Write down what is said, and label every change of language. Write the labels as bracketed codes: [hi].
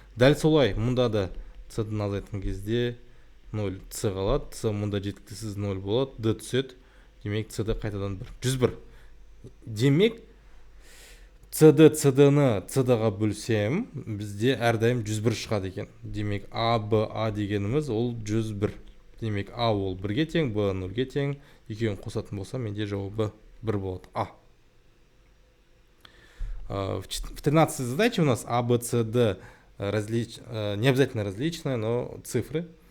[kk] Дәл солай, мұнда да c-ді азайтқан кезде 0 c қалады, c мұнда жеткіліксіз 0 болады, d түседі. Демек c-ді қайтадан 1. 101. Демек cd-ні cd-ға бөлсем, бізде әрдайым 101 шығады екен. Демек a, b, a дегеніміз ол 101. Демек a ол 1-ге тең, b 0-ге тең. Екеуін қосатын болса, менде жауабы 1 болады. А. [ru] В 13-й задаче у нас a, b, c, d не обязательно различные, но цифры.